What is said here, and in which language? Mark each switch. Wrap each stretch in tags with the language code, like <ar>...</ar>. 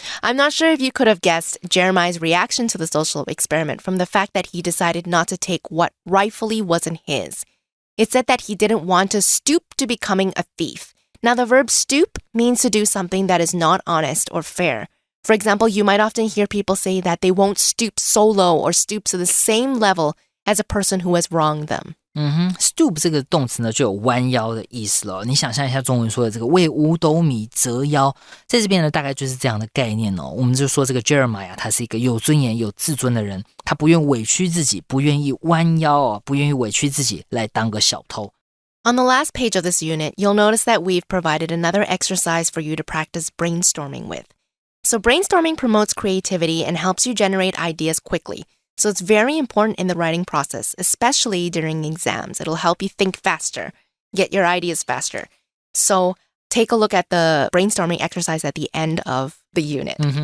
<en>I'm not sure if you could have guessed Jeremiah's reaction to the social experiment from the fact that he decided not to take what rightfully wasn't his. It said that he didn't want to stoop to becoming a thief. Now, the verb stoop means to do something that is not honest or fair. For example, you might often hear people say that they won't stoop so low or stoop to the same level as a person who has wronged them.</en> <zh>Stoop 这个动词呢就有弯腰的意思了。你想象一下中文说的这个为五斗米折腰，在这边呢大概就是这样的概念哦。我们就说这个 Jeremiah 他是一个有尊严有自尊的人，他不愿委屈自己，不愿意弯腰哦，不愿意委屈自己来当个小偷。</zh> <en>On the last page of this unit, you'll notice that we've provided another exercise for you to practice brainstorming with. So brainstorming promotes creativity and helps you generate ideas quickly. So it's very important in the writing process, especially during exams. It'll help you think faster, get your ideas faster. So take a look at the brainstorming exercise at the end of the unit.</en>